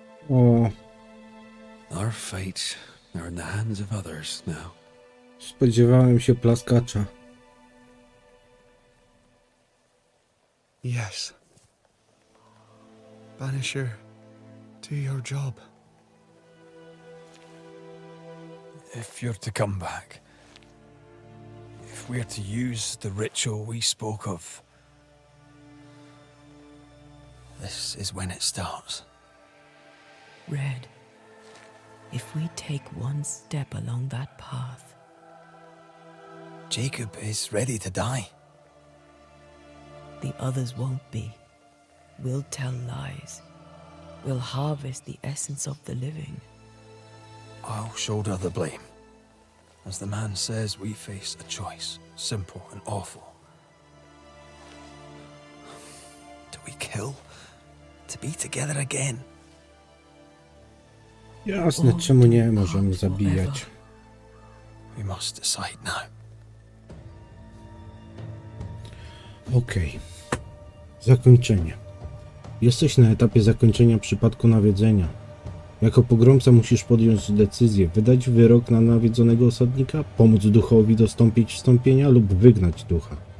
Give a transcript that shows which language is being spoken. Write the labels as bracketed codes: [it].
[pl] O, [en] Our fates are in the hands of others now. [pl] spodziewałem się plaskacza. [en] Yes. Banisher, do your job. If you're to come back, if we're to use the ritual we spoke of, this is when it starts. Red, if we take one step along that path, Jacob is ready to die. the others won't be. We'll tell lies. We'll harvest the essence of the living. I'll shoulder the blame. As the man says, we face a choice, simple and awful. Do we kill to be together again? [pl] Jasne, czemu nie możemy zabijać? [en] We must decide now. [pl] Okej. Zakończenie. Jesteś na etapie zakończenia przypadku nawiedzenia. Jako pogromca musisz podjąć decyzję, wydać wyrok na nawiedzonego osadnika, pomóc duchowi dostąpić wstąpienia lub wygnać ducha.